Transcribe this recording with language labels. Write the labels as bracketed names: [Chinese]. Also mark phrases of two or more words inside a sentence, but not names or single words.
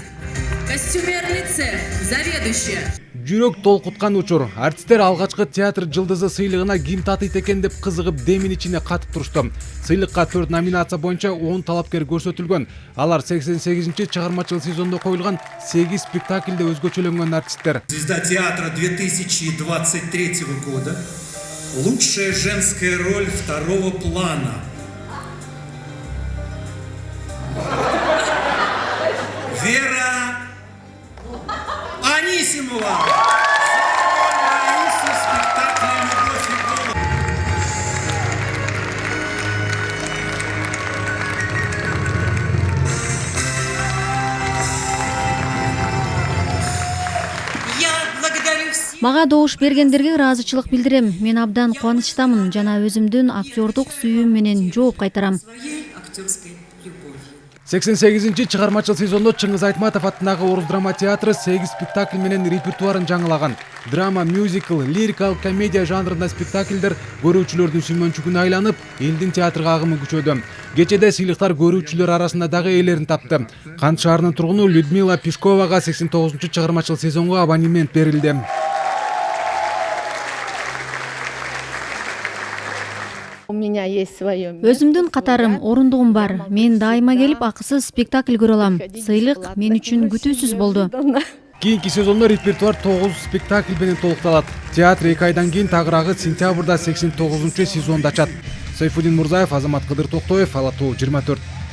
[Russian] Костюмерный цех, заведующая. [Kyrgyz] Жүрөк толкуткан учур. Артисттер алгачкы театр жылдызы сыйлыгына ким татыйт экен деп кызыгып демин ичине катып турушту. Сыйлыкка 4 номинация боюнча 10 талапкер көрсөтүлгөн. Алар 88-чи чыгармачыл сезондо коюлган 8 спектакльде өзгөчөлөнгөн артисттер. [Russian] Звезда театра 2023 года. Лучшая женская роль второго плана. Вера Анисимова. Я благодарю всех. [Kyrgyz] Мага добуш бергендерге ыраазычылык билдирем. Мен абдан кубанычтамын жана өзүмдүн актёрдук сүйүүм менен жооп кайтарам. [Russian] Своей актерской любовью. [Kyrgyz] 88-чи чыгармачыл сезондо Чыңгыз Айтматов аттындагы Орус драма театры 8 спектакль менен репертуарын жаңылаган. Драма, мюзикл, лирикалык комедия жанрында спектакльдер көрүүчүлөрдүн сүймөнчүгүнө айланып, элдин театрга агымы күчөдү. Кечеде сыйлыктар көрүүчүлөр арасында дагы ээлерин тапты. Кант шаарынын тургуну Людмила Пешковага 89-чу чыгармачыл сезонго абонемент берилди. [Russian] У меня есть свое. [Kyrgyz] Өзүмдүн катарым, орундугум бар. Мен дайыма келип акысыз спектакль көрө алам. Сыйлык мен үчүн күтүүсүз болду. Кийинки сезондо репертуар 9 спектакль менен толукталат. Театр 2 айдан кийин тагыраагы сентябрда 89-сезонду ачат. Сайфудин Мурзаев, Азамат Кыдыр Токтоев, Ала Тоо 24.